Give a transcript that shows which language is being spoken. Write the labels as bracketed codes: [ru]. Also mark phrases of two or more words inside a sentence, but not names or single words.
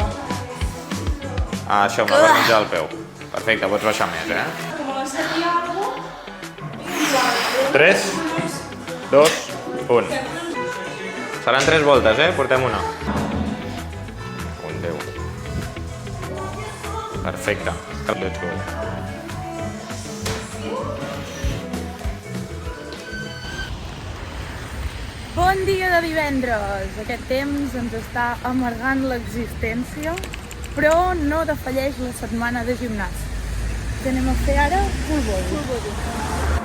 [ca] Això, amb la part mitja del peu. Perfecte, pots baixar més, 3, 2, 1. Seran 3 voltes, portem una. Un 10. Perfecte. [en] Let's go. [ca] Bon dia de divendres! Aquest temps ens està amargant l'existència, però no defalleix la setmana de gimnàs. Què anem a fer ara? [en] Full body.